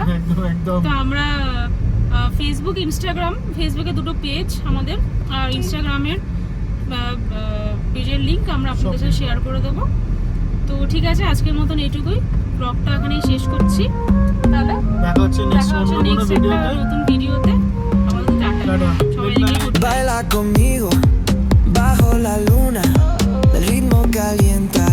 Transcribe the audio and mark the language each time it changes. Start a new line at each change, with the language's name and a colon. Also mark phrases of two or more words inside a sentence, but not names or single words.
Bangla: তো আমরা ফেসবুক ইনস্টাগ্রাম, ফেসবুকে দুটো পেজ আমাদের, আর ইনস্টাগ্রামের পেজের লিঙ্ক আমরা আপনাদের সাথে শেয়ার করে দেবো। তো ঠিক আছে, আজকের মতন এইটুকুই, ব্লগটা এখানেই শেষ করছি, তাহলে দেখা হচ্ছে নেক্সট একটা নতুন ভিডিওতে। আমাদের টাটা, সবাই
Spanish: Baila conmigo bajo la luna del ritmo caliente.